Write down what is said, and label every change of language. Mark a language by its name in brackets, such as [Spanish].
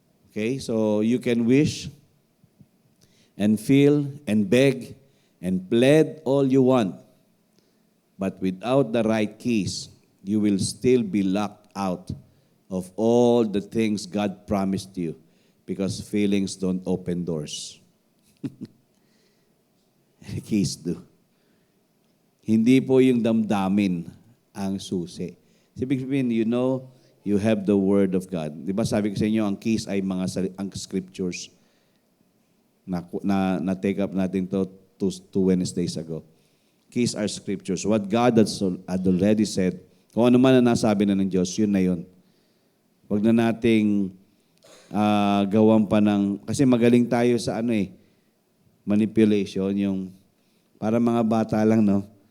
[English] Okay, so you can wish and feel and beg and plead all you want. But without the right keys, you will still be locked out of all the things God promised you because feelings don't open doors. Keys do. [Filipino] Hindi po yung damdamin ang susi. Ibig sabihin, [English] you have the Word of God. [Filipino] Di ba sabi ko sa inyo, ang keys ay ang scriptures. Na-take up natin [English] to 2 Wednesdays ago. Keys are scriptures. What God had already said, [Filipino] kung ano man na nasabi na ng Diyos, yun na yun. Huwag na nating gawan pa ng, kasi magaling tayo sa manipulation, yung para mga bata lang, no?